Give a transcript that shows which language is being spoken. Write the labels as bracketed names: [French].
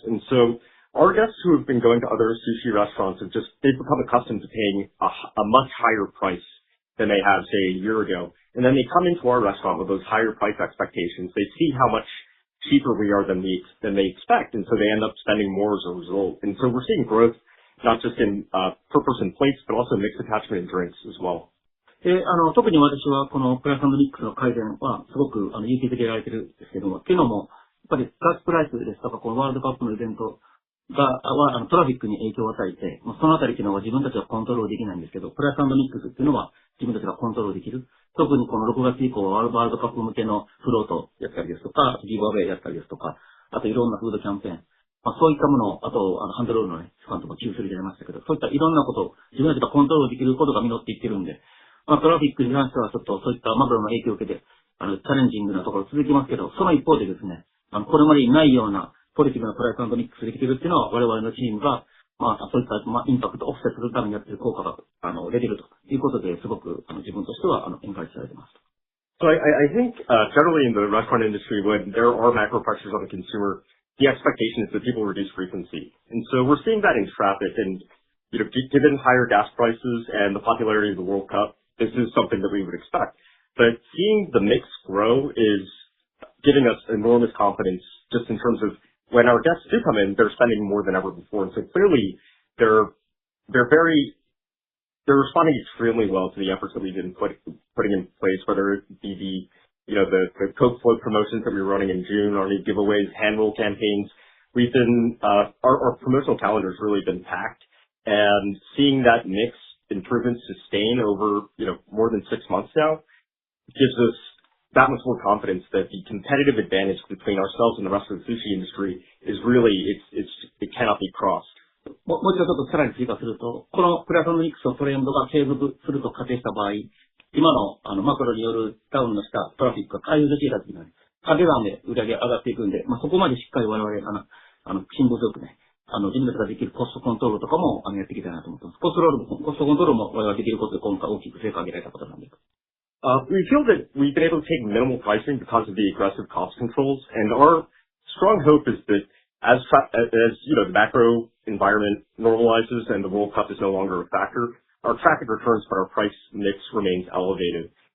[English] And so our guests who have been going to other sushi restaurants they've become accustomed to paying a much higher price than they have, say, a year ago. And then they come into our restaurant with those higher price expectations. They see how much cheaper we are than they expect. And so they end up spending more as a result. And so we're seeing growth, not just in per person plates, but also mixed attachment and drinks as well. [Japanese] 特に私はこのプライス&ミックスの改善はすごく勇気づけられてるんですけども、っていうのも、やっぱりガスプライスですとか、このワールドカップのイベントはトラフィックに影響を与えて、そのあたりっていうのは自分たちはコントロールできないんですけど、プライス&ミックスっていうのは自分たちがコントロールできる。特にこの6月以降はワールドカップ向けのフロートやったりですとか、ギブアウェイやったりですとか、あといろんなフードキャンペーン。そういったものを、あと、ハンドロールのね、スパンとか中するじゃいましたけど、そういったいろんなことを自分たちがコントロールできることが実っていってるんで、トラフィックに関してはちょっとそういったマクロの影響を受けて、チャレンジングなところ続きますけど、その一方でですね、これまでにないようなポジティブなプライス&ミックスできているっていうのは、我々のチームが、そういった、インパクトをオフセするためにやっている効果が、出ているということで、すごく、自分としては、エンカレッジされています。 [English] So I think, generally in the restaurant industry, when there are macro pressures on the consumer, the expectation is that people reduce frequency. And so we're seeing that in traffic and, given higher gas prices and the popularity of the World Cup, this is something that we would expect. But seeing the mix grow is giving us enormous confidence just in terms of when our guests do come in, they're spending more than ever before. And so clearly they're responding extremely well to the efforts that we've been putting in place, whether it be the Coke float promotions that we were running in June, our new giveaways, hand roll campaigns. We've been, our promotional calendar has really been packed, and seeing that mix improvement sustain over, more than 6 months now gives us that much more confidence that the competitive advantage between ourselves and the rest of the sushi industry is really, it cannot be crossed. [Japanese] もう一度ちょっとさらに追加すると、このプライス&ミックスのトレンドが継続すると仮定した場合、今のマクロによるダウンのしたトラフィックが回復していたときに、掛け算で売り上げ上がっていくんで、そこまでしっかり我々、辛抱強くね、自分たちができるコストコントロールとかもやっていきたいなと思ってます。コストコントロールも我々ができることで今回大きく成果を上げられたことなんです。 [English] We feel that we've been able to take minimal pricing because of the aggressive cost controls, and our strong hope is that as the macro environment normalizes and the World Cup is no longer a factor, our traffic returns, but our price mix remains elevated.